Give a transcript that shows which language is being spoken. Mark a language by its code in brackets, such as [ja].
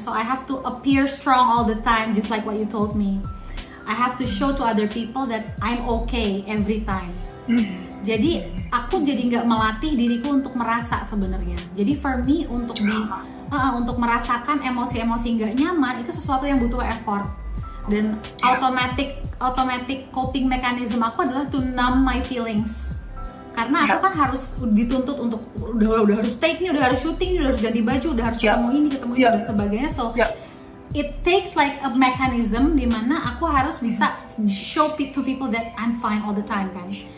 [en] So I have to appear strong all the time, just like what you told me. I have to show to other people that I'm okay every time. [id] Jadi aku jadi nggak melatih diriku untuk merasa sebenarnya. Jadi [en] for me [id] untuk merasakan emosi-emosi nggak nyaman itu sesuatu yang butuh effort. [en] Dan automatic coping mechanism [id] aku adalah [en] to numb my feelings. [id] Karena aku kan harus dituntut untuk udah harus take nih, udah harus syuting, udah harus ganti baju, udah harus ketemu ini dan sebagainya. [en] So it takes like a mechanism [id] di mana aku harus bisa [en] show to people that I'm fine all the time kan.